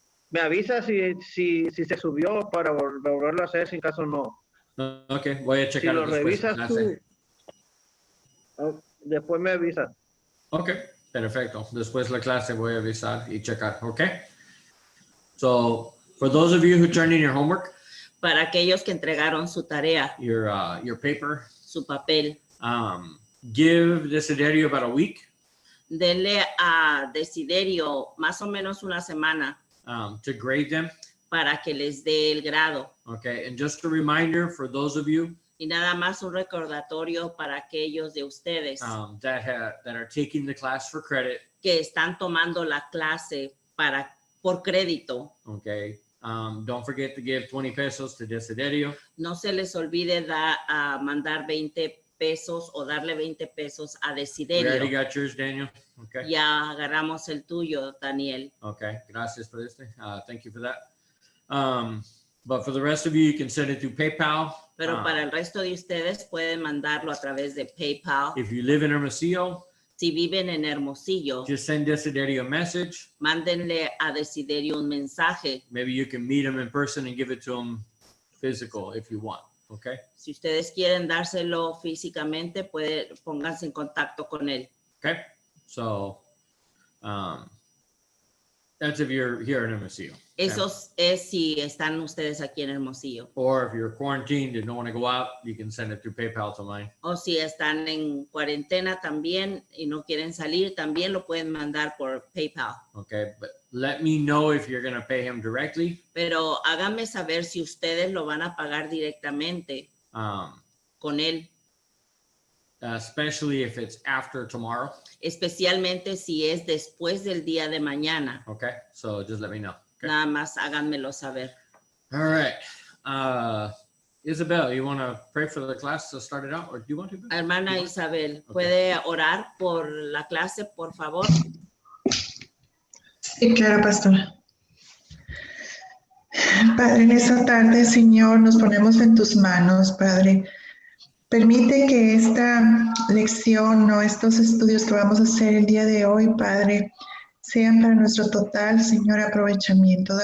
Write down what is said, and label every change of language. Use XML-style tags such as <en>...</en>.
<es>Me avisa si se subió para volverlo a hacer, sin caso no. Ok, voy a Si checar lo después. revisas tú, después me avisas. Ok, perfecto. Después la clase voy a avisar y checar, ¿ok?</es> <en>So, for those of you who turned in your homework,</en> <es>Para aquellos que entregaron su tarea,</es> <en>your paper,</en> <es>su papel,</es> <en>give Desiderio about a week</en> <es>denle a Desiderio más o menos una semana</es> <en>to grade them.</en> <es>para que les dé el grado.</es> <en>Okay, and just a reminder for those of you</en> <es>Y nada más un recordatorio para aquellos de ustedes</es> <en>that are taking the class for credit.</en> <es>que están tomando la clase por crédito.</es> <en>Okay, don't forget to give 20 pesos to Desiderio.</en> <es>No se les olvide mandar 20 pesos o darle 20 pesos a</es> <en>We already</en> <es>Desiderio.</es> <en>got yours, Daniel. Okay.</en> <es>Ya agarramos el tuyo, Daniel.</es> <en>Okay,</en> <es>gracias por este.</es> <en>Thank you for that. But for the rest of you, you can send it through PayPal.</en> <es>Pero para el resto de ustedes pueden mandarlo a través de PayPal.</es> <en>If you live in Hermosillo,</en> <es>Si viven en Hermosillo,</es> <en>just send Desiderio a message.</en> <es>mándenle a Desiderio un mensaje.</es> <en>Maybe you can meet him in person and give it to him physical if you want. Okay.</en> <es>Si ustedes quieren dárselo físicamente, pónganse en contacto con él.</es> <en>Okay. So that's if you're here in Hermosillo. Okay?</en> <es>Eso es si están ustedes aquí en Hermosillo.</es> <en>Or if you're quarantined and don't want to go out, you can send it through PayPal to mine.</en> <es>O si están en cuarentena también y no quieren salir, también lo pueden mandar por PayPal.</es> <en>Okay. But let me know if you're going to pay him directly.</en> <es>Pero háganme saber si ustedes lo van a pagar directamente con él,</es> <en>Especially if it's after tomorrow.</en> <es>especialmente si es después del día de mañana.</es> <en>Okay. So just let me know. Okay.</en> <es>Nada más háganmelo saber.</es> <en>All right. Isabel, you want to pray for the class to start it out, or do you want to?</en> <es>Hermana Isabel, ¿puede orar por la clase, por favor? Sí, claro, pastora. Padre, en esta tarde, Señor, nos ponemos en tus manos, Padre. Permite que esta lección o estos estudios que vamos a hacer el día de hoy, Padre, sean para nuestro total, Señor, aprovechamiento.</es>